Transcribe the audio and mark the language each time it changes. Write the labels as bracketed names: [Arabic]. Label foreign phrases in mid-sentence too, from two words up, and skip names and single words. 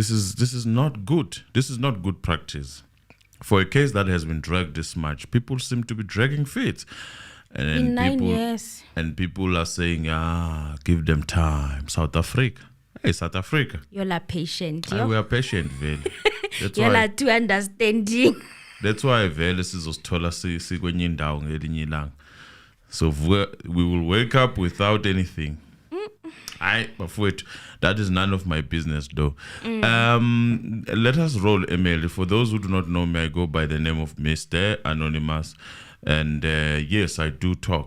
[English] This is not good practice. For a case that has been dragged this much, people seem to be dragging feet. And In 9 years. And people are saying, give them time. South Africa. Hey, South Africa. You're la patient. We are patient, Vele. You're la too understanding. That's why [Zulu] Vele sizosithola sikwenye indawo ngelinye ilanga. [English] So we will wake up without anything. But that is none of my business, though. Let us roll, Emily. For those who do not know me, I go by the name of Mr. Anonymous. And yes, I do talk.